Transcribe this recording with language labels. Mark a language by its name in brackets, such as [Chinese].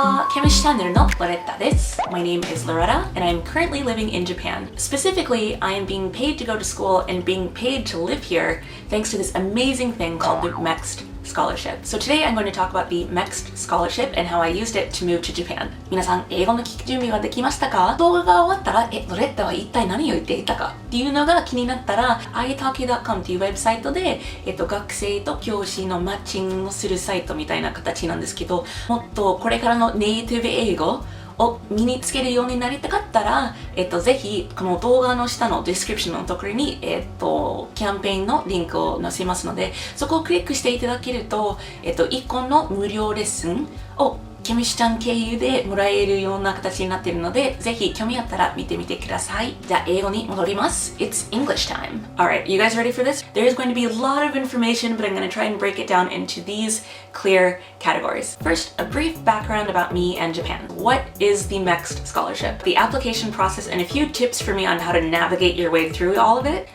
[Japanese] Kemushiチャンネルのロレッタです。 [English] My name is Loretta and I'm currently living in Japan. Specifically, I am being paid to go to school and being paid to live here thanks to this amazing thing called the MEXT Scholarship. So today I'm going to talk about the MEXT Scholarship and how I used it to move to Japan. [Japanese] 皆さん、英語の聞き準備はできましたか？動画が終わったら、ロレッタは一体何を言っていたかっていうのが気になったら、italki.com っていうウェブサイトで、学生と教師のマッチングをするサイトみたいな形なんですけど、もっとこれからのネイティブ英語を身につけるようになりたかったら、ぜひこの動画の下のディスクリプションのところに、キャンペーンのリンクを載せますので、そこをクリックしていただけると、1個の無料レッスンをKemushiChan経由でもらえるような形になっているので、ぜひ興味あったら見てみてください。じゃあ英語に戻ります。 [English] It's English time. Alright, you guys ready for this? There's going to be a lot of information, but I'm going to try and break it down into these clear categories. First, a brief background about me and Japan. What is the MEXT Scholarship? The application process and a few tips for me on how to navigate your way through all of it.